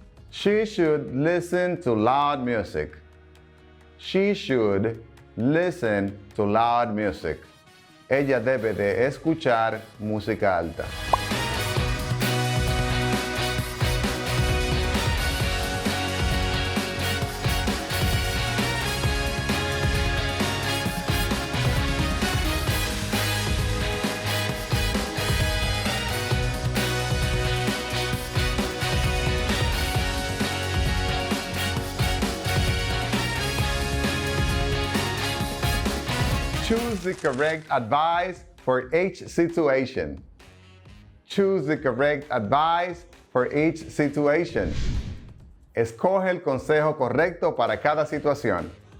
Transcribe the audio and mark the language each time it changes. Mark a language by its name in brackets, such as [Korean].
[English] She should listen to loud music. She should listen to loud music. [Spanish] Ella debe de escuchar música alta. [English] Choose the correct advice for each situation. Choose the correct advice for each situation. [Spanish] Escoge el consejo correcto para cada situación.